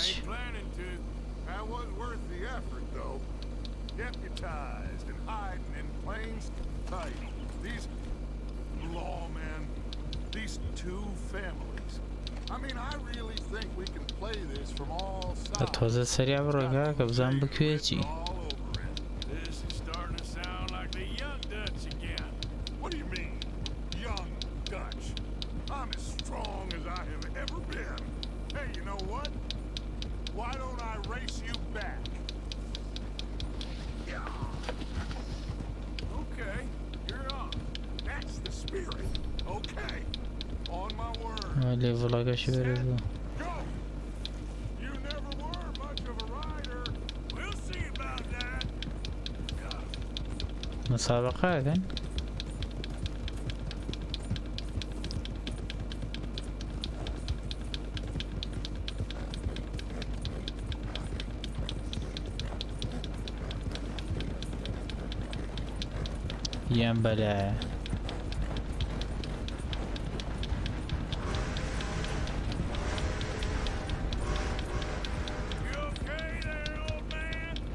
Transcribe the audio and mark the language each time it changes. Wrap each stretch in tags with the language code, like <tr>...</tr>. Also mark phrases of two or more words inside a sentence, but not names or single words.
<en>ain't planning to. That was worth the effort, though. Deputized and hiding in plain sight. These lawmen, these two families. I mean, I really think we can play this from all بە sides.</en> <ckb>تۆزە سەریا بڕۆگا کە بزان بکوێتی.</ckb> <en>All over it. This is starting to sound like the young Dutch again. What do you mean, young Dutch? I'm as strong as I have ever been. Hey, you know what? Why don't I race you back? Yeah. Okay, you're on. That's the spirit. Okay, on my word.</en> <ckb>لێڤڵەکەشی بەرە بوو.</ckb> <en>Go! You never were much of a rider. We'll see about that.</en> <ckb>مسابقەکەن؟ یان بەلایە.</ckb> <en>You okay there, old man?</en>